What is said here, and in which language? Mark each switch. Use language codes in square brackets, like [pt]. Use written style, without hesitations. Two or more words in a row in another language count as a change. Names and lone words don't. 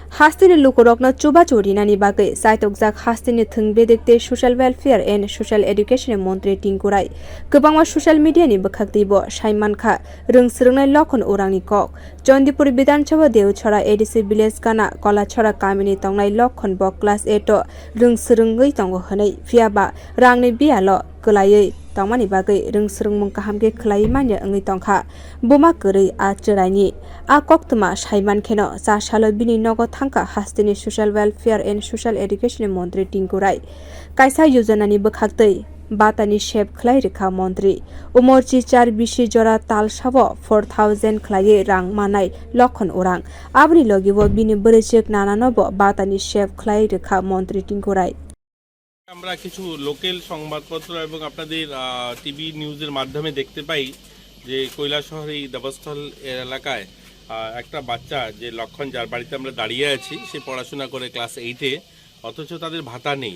[trp] haste ni lukorokno chuba chorinani bagai saitokjak haste ni thungbedekte [en] social welfare and social education [trp] montri Tinku gobangma [en] social media [trp] ni bwkhaktibo saimankha rwngswrungnai Lakhan urang ni kok Chandipur Bidhan Sabha Deuchhara ADC village kana kolachhara kamini tongnai Lakhan bo class 8 o rwngswrungui tongo hwnai phiaba rangni biyal kwlawi tongmani bagai rwngswrung mung kahamke khwlai manya ngui tongkha buma kwrwi a chraini a koktuma saiman kheno cha salo bini nogo thangka haste ni [en] social welfare and social education [trp] montri Tinku kaisa yojana ni bwkhaktwi bhatani khwlairwkha montri umorchi 4 jora tal sabo 4000 khwlai rang manai Lakhan urang abni logibo bini bwrechek nananobo bhatani khwlairwkha montri Tinku [bn] আমরা কিছু লোকাল সংবাদপত্র এবং আপনাদের [en] TV news [bn] মাধ্যমে দেখতে পাই যে কৈলাসহর এই দেবস্থল এলাকায় একটা বাচ্চা যে লক্ষণ যার বাড়িতে আমরা দাঁড়িয়ে আছি সে পড়াশোনা করে ক্লাস 8-এ অথচ তাদের ভাতা নেই।